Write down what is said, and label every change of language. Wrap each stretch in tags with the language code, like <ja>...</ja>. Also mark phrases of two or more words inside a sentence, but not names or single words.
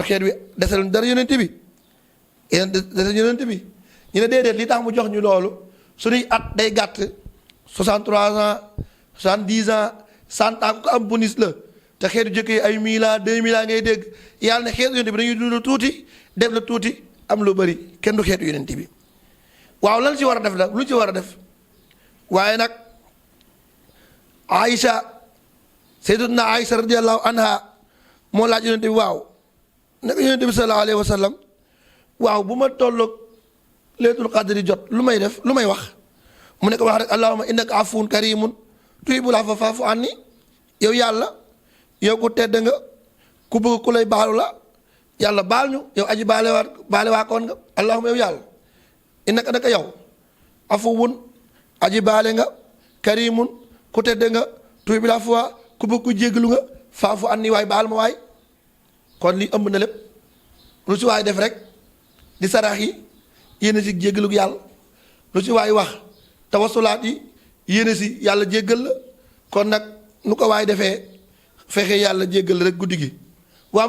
<wo>xeet wi desal dara yonent bi desal yonent bi ñu ne déedéet li tax mu jox ñu loolu suñuy at day gàtt 63 ans 70 ans 100 ans ko am bonus la te xeetu jëkkee ay 1000 ans 2000 ans ngay dégg yàlla ne xeetu yonent bi dañuy dund tuuti def la tuuti am lu bëri kenn du xeetu yonent bi waaw lan ci war a def la lu ci war a def waaye nag Aïcha sayyidatuna Aïcha</wo> <ar>رضي الله عنها</ar> <wo>moo laaj yonent bi waaw naka yonent bi</wo> <ar>صلى الله عليه وسلم</ar> <wo>waaw bu ma tolloog</wo> <ar>ليلة القدر</ar> <wo>jot lu may def lu may wax mu ne ko wax rek</wo> <ar>اللهم إنك عفو كريم تحب العفو فاعف عني</ar> <wo>yow yàlla yow ku tedd nga ku bëgg ku lay baalu la yàlla baal ñu yow aji baale waakoon nga allahumma yow yàlla innaka naka yow afuwun aji baale nga karimun ku tedd nga</wo> <ar>تحب العفو</ar> <wo>ku bëgg ku jéggalu nga</wo> <ar>فاعف عني</ar> <wo>waay baal ma waay kon li ëmb na lépp lu si waay def rek di sarax yi yéene si jéggalu yàlla lu si waay wax tawasulaat yi yéene si yàlla jéggal la kon nag nu ko waay defee fexe yàlla jéggal rek guddi gi waaw</wo>